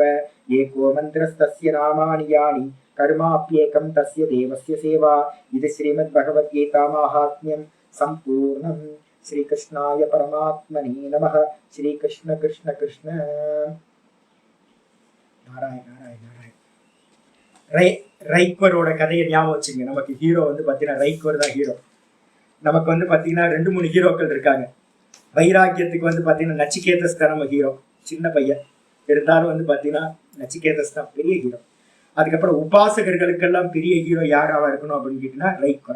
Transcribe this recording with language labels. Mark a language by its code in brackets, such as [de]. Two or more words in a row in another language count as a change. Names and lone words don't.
[sa] एको मन्त्रस्तस्य नामानि यानि कर्माप्येकं तस्य देवस्य सेवा. इति श्रीमद्भगवद्गीता माहात्म्यं सम्पूर्णम्. श्रीकृष्णाय परमात्मने नमः. श्रीकृष्ण कृष्ण कृष्ण. नारायण नारायण नारायण. [ta] ரைக்வரோட கதையை ஞாபகம் வச்சுங்க. நமக்கு ஹீரோ வந்து பார்த்தீங்கன்னா ரைக்வர் தான் ஹீரோ. நமக்கு வந்து பார்த்தீங்கன்னா 2-3 ஹீரோக்கள் இருக்காங்க. வைராக்கியத்துக்கு வந்து பார்த்தீங்கன்னா நச்சிகேதஸ் தான் நம்ம ஹீரோ, சின்ன பையன் இருந்தாலும் வந்து பார்த்தீங்கன்னா நச்சிகேதஸ் தான் பெரிய ஹீரோ. அதுக்கப்புறம் உபாசகர்களுக்கெல்லாம் பெரிய ஹீரோ யாராவா இருக்கணும் அப்படின்னு கேட்டீங்கன்னா ரைக்வர்.